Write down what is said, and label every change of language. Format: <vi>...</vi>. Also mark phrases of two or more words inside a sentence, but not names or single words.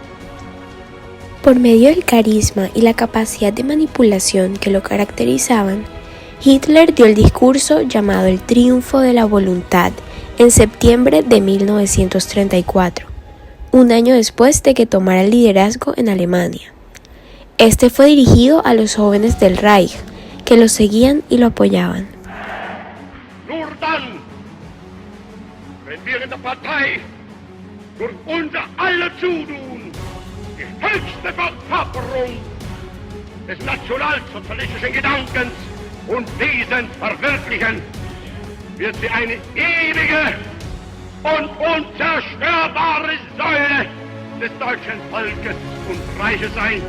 <es>Por medio del carisma y la capacidad de manipulación que lo caracterizaban, Hitler dio el discurso llamado el Triunfo de la Voluntad en septiembre de 1934, un año después de que tomara el liderazgo en Alemania. Este fue dirigido a los jóvenes del Reich, que lo seguían y lo apoyaban.</es> <de>Nur dann, wenn wir in der Partei durch unser aller Zutun die höchste Verkörperung des nationalsozialistischen Gedankens und Wesens verwirklichen, wird sie eine ewige und unzerstörbare Säule des deutschen Volkes und Reiches sein.</de>